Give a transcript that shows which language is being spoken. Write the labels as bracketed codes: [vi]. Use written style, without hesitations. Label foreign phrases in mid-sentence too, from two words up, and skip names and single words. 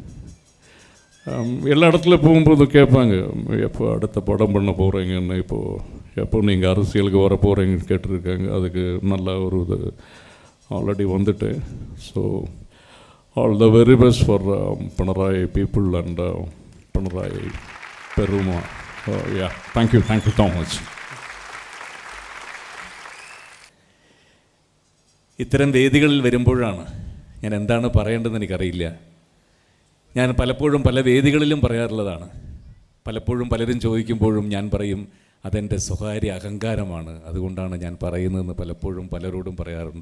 [ta] எல்லா இடத்துல போகும்போது கேட்பாங்க, எப்போ அடுத்த படம் பண்ண போகிறீங்கன்னு, எப்போ நீங்கள் அரசியலுக்கு வர போகிறீங்கன்னு கேட்டிருக்காங்க. அதுக்கு நல்லா ஒரு இது ஆல்ரெடி வந்துட்டு. [en] So all the very best for Pinarayi people and Pinarayi பெருமா. Ya, thank you so much. [ml] ഇത്തരം വേദികളിൽ വരുമ്പോഴാണ് ഞാൻ എന്താണ് പറയേണ്ടതെന്ന് എനിക്കറിയില്ല. ഞാൻ പലപ്പോഴും പല വേദികളിലും പറയാറുള്ളതാണ്. പലപ്പോഴും പലരും ചോദിക്കുമ്പോഴും ഞാൻ പറയും, അതെൻ്റെ സ്വകാര്യ അഹങ്കാരമാണ്, അതുകൊണ്ടാണ് ഞാൻ പറയുന്നതെന്ന് പലപ്പോഴും പലരോടും പറയാറുണ്ട്.